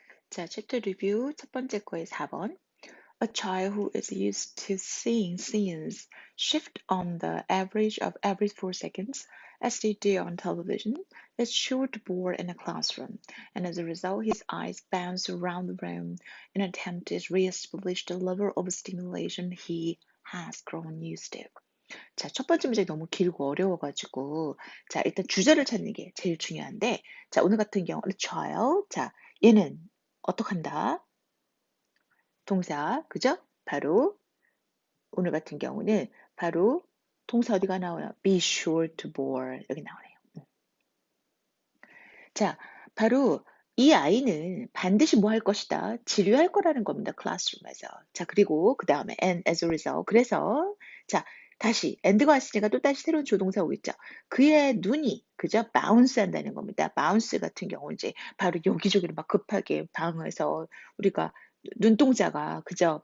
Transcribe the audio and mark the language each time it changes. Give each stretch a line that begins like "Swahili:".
Korean: 자, 챕터 리뷰 첫 번째 거의 4번.
English: A child who is used to seeing scenes shift on the average of every 4 seconds, as they do on television, is sure to bore in a classroom, and as a result, his eyes bounce around the room in an attempt to re-establish the level of stimulation he has grown used to.
Korean: 자, 첫 번째 문제 너무 길고 어려워가지고, 자, 일단 주제를 찾는 게 제일 중요한데, 자, 오늘 같은 경우는 child, 자, 얘는 어떡한다? 동사, 그죠? 바로 오늘 같은 경우는 바로 동사 어디가 나와요?
English: Be sure to bore
Korean: 여기 나오네요. 자, 바로 이 아이는 반드시 뭐 할 것이다? 지류할 거라는 겁니다. 클래스룸에서. 자, 그리고 그 다음에
English: and as a result.
Korean: 그래서 자, 다시 and가 왔으니까 또 다시 새로운 조동사 오겠죠. 그의 눈이 그죠? bounce 한다는 겁니다. bounce 같은 경우 이제 바로 여기저기로 막 급하게 방에서 우리가 눈동자가 그죠?